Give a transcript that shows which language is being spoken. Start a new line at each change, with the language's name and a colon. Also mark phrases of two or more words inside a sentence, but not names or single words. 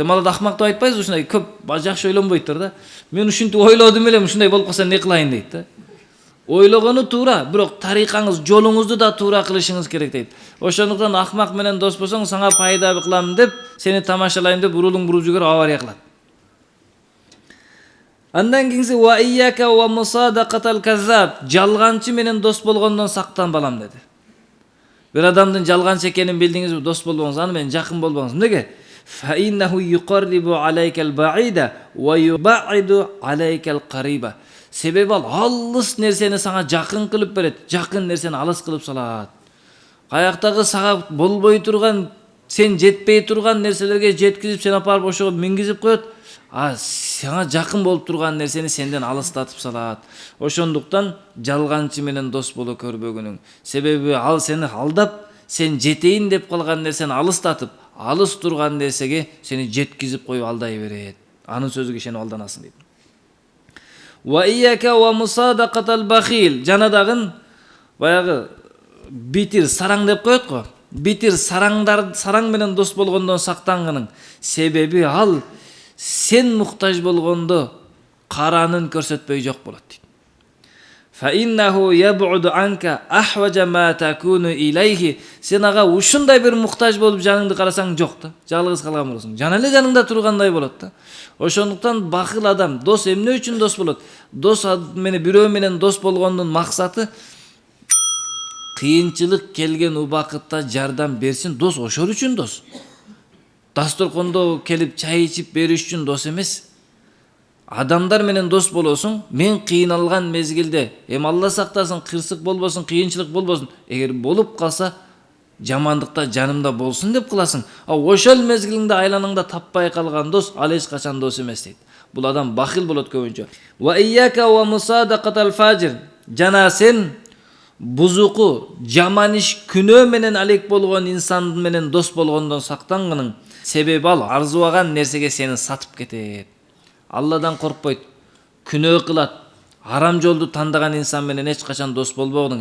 Kyrgyz: Ал ахмак деп айтпайбыз, ушундай көп жакшы ойлонбойттур да. Мен ушинтип ойлодум эле, ушундай болуп калса не кылайын дейт да. Ойлогону туура, бирок тарикаңыз, жолуңузду да туура кылышыңыз керек дейт. Ошондуктан ахмак менен дос болсоң, сага пайда кылам деп, сени тамашалайын деп бурулуң буруп жүгөр авария кылат. Андан кийинси
Arabic: وإياك ومصادقة الكذاب,
Kyrgyz: жалганчы менен дос болгондон сактан балам деди. Bir adamдын жалганчы экенин билдиңизби, дос болбоңуз, аны менен жакын болбоңуз. Эмнеге?
Arabic: فإنه يقرب عليك البعيد ويبعد عليك القريب.
Kyrgyz: Себеби ал алыс нерсени сага жакын кылып берет, жакын нерсени алыс кылып салат. Каяктагы сага болбой турган, сен жетпей турган нерселерге жеткизип, сен апарып ошого мингизип коет. А сага жакын болуп турган нерсени сенден алыстатып салат. Ошондуктан жалганчы менен дос боло көрбөгүнүң. Себеби ал сени алдап, сен жетейин деп калган нерсени алыстатып, алыс турган нерсеге сени жеткизип коюп алдай берет. Анын сөзүгө ишенип алданасың дейт.
Arabic: وإياك ومصادقة البخيل.
Kyrgyz: Жана дагы баягы битир сараң деп коет го. Битир сараң менен дос болгондон сактангының. Себеби ал сен муктаж болгондо каранын көрсөтпөй жок болот дейт.
Arabic: فإنه يبعد عنك أحوج ما تكون إليه.
Kyrgyz: Sen ага ушундай бир муктаж болуп жаныңды карасаң жок да. Жалгыз калган болосуң. Жана эле жаныңда тургандай болот да. Ошондуктан бахыл адам дос эмне үчүн дос болот? Дос менен бирөө менен дос болгондун максаты кыйынчылык келген убакытта жардам берсин. Дос ошол үчүн дос. Дасторкондо келип чай ичип бериш үчүн дос эмес. Адамдар менен дос болосуң, мен кыйналган мезгилде, Алла сактасын, кырсык болбосун, кыйынчылык болбосун. Эгер болуп калса, жамандыкта жанымда болсун деп кыласың. А ошол мезгилиңде айланыңда таппай калган дос ал эч качан дос эмес дейт. Бул адам бахил болот көбүнчө.
Arabic: وإياك ومصادقة الفاجر.
Kyrgyz: Жана сен бузуку, жаман иш, күнөө менен алек болгон инсан менен дос болгондон сактангының. Себеби ал арзубаган нерсеге сени сатып кетет. Алладан коркпойт, күнөө кылат, арам жолду тандаган инсан менен эч качан дос болбогуң.